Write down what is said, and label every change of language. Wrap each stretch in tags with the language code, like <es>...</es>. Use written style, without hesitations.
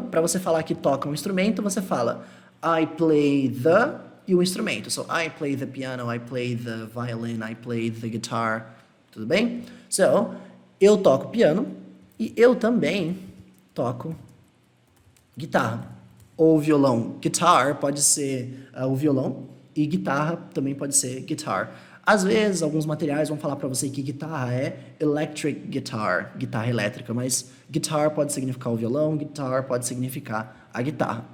<pt>Para você falar que toca um instrumento, você fala I play the e o instrumento.</pt> <en>So, I play the piano, I play the violin, I play the guitar.</en> <pt>Tudo bem? So, eu toco piano e eu também toco guitarra. Ou violão. Guitar pode ser o violão e guitarra também pode ser guitar. Às vezes, alguns materiais vão falar para você que guitarra é electric guitar, guitarra elétrica, mas guitar pode significar o violão, guitar pode significar a guitarra.</pt>